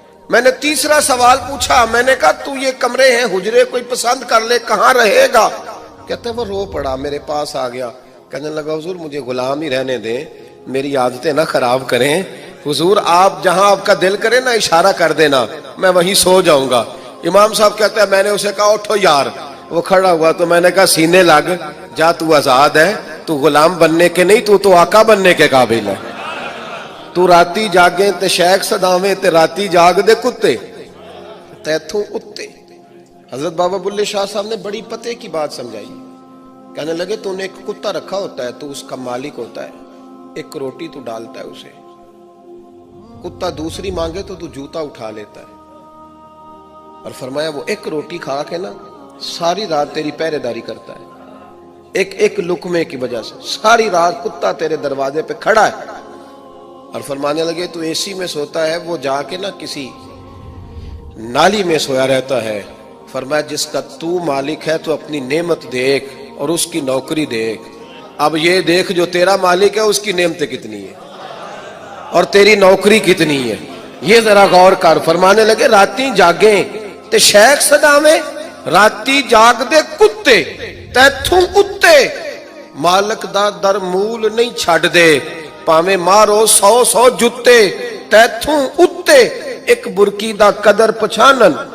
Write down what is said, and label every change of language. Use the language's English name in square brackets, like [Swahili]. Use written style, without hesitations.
[Urdu] میں نے تیسرا سوال پوچھا, میں نے کہا تو یہ کمرے ہیں حجرے کوئی پسند کر لے, کہاں رہے گا؟ کہتے ہیں وہ رو پڑا, میرے پاس آ گیا, کہنے لگا حضور مجھے غلام ہی رہنے دیں, میری عادتیں نہ خراب کریں. حضور آپ جہاں آپ کا دل کرے نا اشارہ کر دینا, میں وہیں سو جاؤں گا. امام صاحب کہتے ہیں میں نے اسے کہا اٹھو یار, وہ کھڑا ہوا تو میں نے کہا سینے لگ جا, تو آزاد ہے, تو غلام بننے کے نہیں, تو آقا بننے کے قابل ہے. [Punjabi] تو راتی جاگیں تے شیخ صداویں تے راتی جاگ دے کتے تیتھوں اتے. [Urdu] حضرت بابا بلے شاہ صاحب نے بڑی پتے کی بات سمجھائی. کہنے لگے تو نے ایک کتا رکھا ہوتا ہے, تو اس کا مالک ہوتا ہے, ایک روٹی تو ڈالتا ہے اسے, کتا دوسری مانگے تو جوتا اٹھا لیتا ہے. اور فرمایا وہ ایک روٹی کھا کے نا ساری رات تیری پہرے داری کرتا ہے, ایک لقمے کی وجہ سے ساری رات کتا تیرے دروازے پہ کھڑا ہے. اور فرمانے لگے تو اے سی میں سوتا ہے, وہ جا کے نا کسی نالی میں سویا رہتا ہے. فرمایا جس کا تو مالک ہے تو اپنی نعمت دیکھ اور اس کی نوکری دیکھ, اب یہ دیکھ جو تیرا مالک ہے اس کی نعمتیں کتنی ہیں اور تیری نوکری کتنی ہے, یہ ذرا غور کر. فرمانے لگے [Punjabi] راتی جاگیں تے شیخ صداویں, راتی جاگ دے کتے تیتھوں اتے, مالک دا در مول نہیں چھڑ دے, پاویں مارو 100 جتے تیتھوں اتے, ایک برکی دا قدر پچھانن